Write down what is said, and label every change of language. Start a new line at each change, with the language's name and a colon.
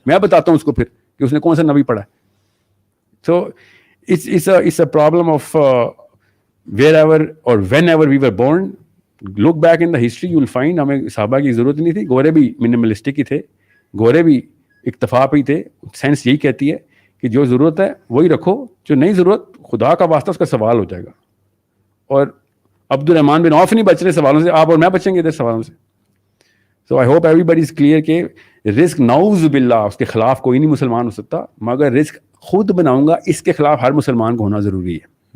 Urdu: میں بتاتا ہوں اس کو پھر کہ اس نے کون سا نبی پڑھا ہے.
English: So it's a problem of wherever or whenever we were born. Look back in the history, you will find
Urdu: ہمیں صحابہ کی ضرورت نہیں تھی. گورے بھی منیملسٹک ہی تھے, گورے بھی اکتفا پہ ہی تھے. سائنس یہی کہتی ہے کہ جو ضرورت ہے وہی رکھو, جو نہیں ضرورت خدا کا واسطہ اس کا سوال ہو جائے گا. اور عبد الرحمان بن عوف نہیں بچ رہے سوالوں سے, آپ اور میں بچیں گے ادھر سوالوں سے.
English: so I hope everybody is clear
Urdu: کہ رزق نعوذ باللہ اس کے خلاف کوئی نہیں مسلمان ہو سکتا, مگر رزق خود بناؤں گا اس کے خلاف ہر مسلمان کو ہونا ضروری ہے.